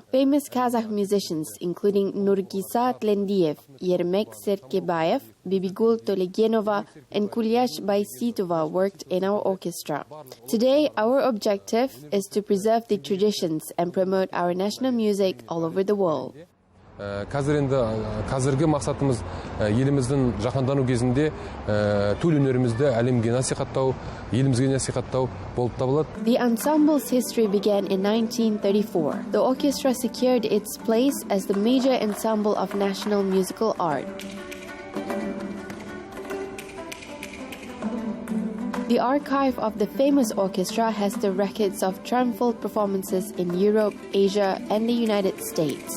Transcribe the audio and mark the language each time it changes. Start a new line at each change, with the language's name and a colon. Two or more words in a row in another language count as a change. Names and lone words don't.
English: Famous Kazakh musicians including Nurgisa Tlendiev, Yermek Serkebayev, Bibigul Tolegenova, and Kulyash Baiseitova worked in our orchestra. Today, our objective is to preserve the traditions and promote our national music all over the world.
Kazakh: Қазіргі мақсатымыз еліміздің жаһандану кезінде төл өнерімізді әлемге насихаттау, елімізге насихаттау болып табылады.
English: The ensemble's history began in 1934. The orchestra secured its place as the major ensemble of national musical art. The archive of the famous orchestra has the records of triumphal performances in Europe, Asia, and the United States.